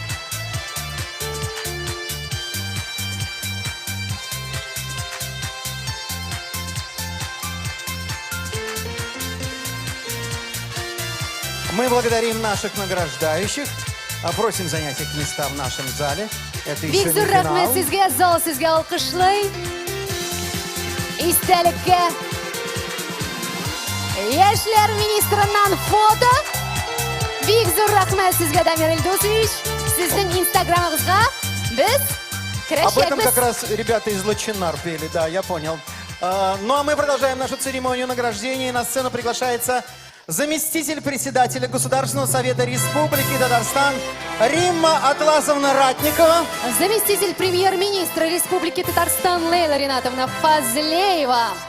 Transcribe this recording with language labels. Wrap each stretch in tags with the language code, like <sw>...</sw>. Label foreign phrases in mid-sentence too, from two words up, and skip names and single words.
<ru>Мы благодарим наших награждающих. Просим занять их места в нашем зале. Это еще не</ru> <tt>Бик зур</tt> <ru>финал.</ru> <tt>рахмет сезгә, зал сезгә алкышлый. Истәлеккә яшьләр министрыннан фото. Бик зур рахмет сезгә, Дамир Илдусович. Сезнең инстаграмыгызга без</tt> <ru>Об этом</ru> <tt>керәчәкбез.</tt> <ru>как раз ребята из Лачинар пели, да, я понял. Ну а мы продолжаем нашу церемонию награждения. На сцену приглашается заместитель председателя Государственного совета Республики Татарстан Римма Атласовна Ратникова. Заместитель премьер-министра Республики Татарстан Лейла Ринатовна Фазлеева.</ru>